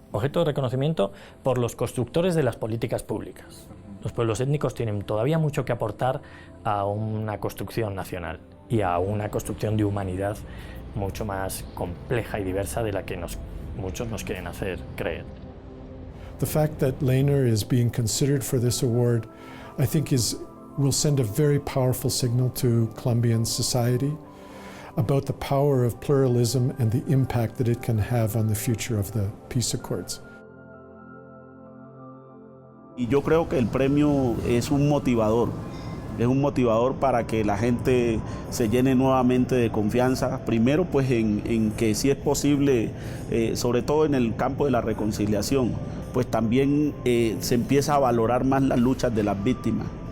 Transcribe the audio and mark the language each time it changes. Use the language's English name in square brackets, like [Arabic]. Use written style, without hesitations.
[Spanish] Objeto de reconocimiento por los constructores de las políticas públicas. Los pueblos étnicos tienen todavía mucho que aportar a una construcción nacional y a una construcción de humanidad mucho más compleja y diversa de la que muchos nos quieren hacer creer. [English] The fact that Raynor is being considered for this award, I think will send a very powerful signal to Colombian society about the power of pluralism and the impact that it can have on the future of the peace accords. [Spanish] Y yo creo que el premio es un motivador para que la gente se llene nuevamente de confianza, primero pues en que sí es posible, sobre todo en el campo de la reconciliación, pues también se empieza a valorar más las luchas de las víctimas.